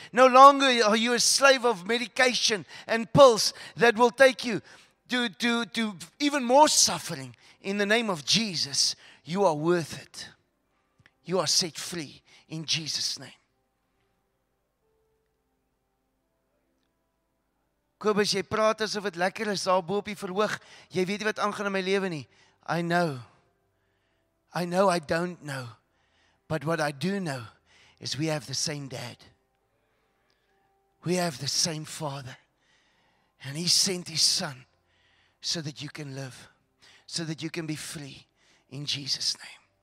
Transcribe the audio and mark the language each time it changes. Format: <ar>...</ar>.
<en>No longer are you a slave of medication and pills that will take you to even more suffering. In the name of Jesus, you are worth it. You are set free in Jesus' name.</en> <af>Kobus, jy praat asof dit lekker is daar bo op die verhoog. Jy weet nie wat aangaan in my lewe nie.</af> <en>I know I don't know. But what I do know is we have the same dad. We have the same father. And He sent His Son so that you can live. So that you can be free in Jesus' name.</en>